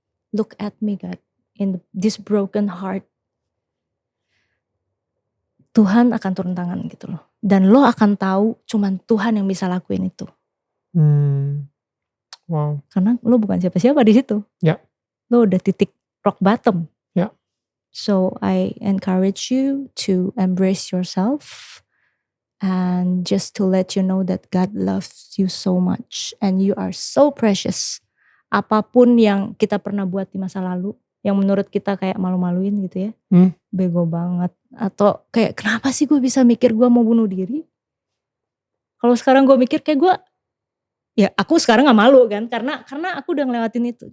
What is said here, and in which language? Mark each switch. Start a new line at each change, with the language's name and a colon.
English: Look at me God, in this broken heart.
Indonesian: Tuhan akan turun tangan gitu loh. Dan lo akan tahu cuman Tuhan yang bisa lakuin itu. Wow. Karena lo bukan siapa-siapa di situ. Ya. Lo udah titik rock bottom. Ya.
English: So I encourage you to embrace yourself and just to let you know that God loves you so much and you are so precious.
Indonesian: Apapun yang kita pernah buat di masa lalu yang menurut kita kayak malu-maluin gitu ya, bego banget, atau kayak kenapa sih gue bisa mikir gue mau bunuh diri. Kalau sekarang gue mikir kayak gue, ya aku sekarang gak malu kan, karena aku udah ngelewatin itu.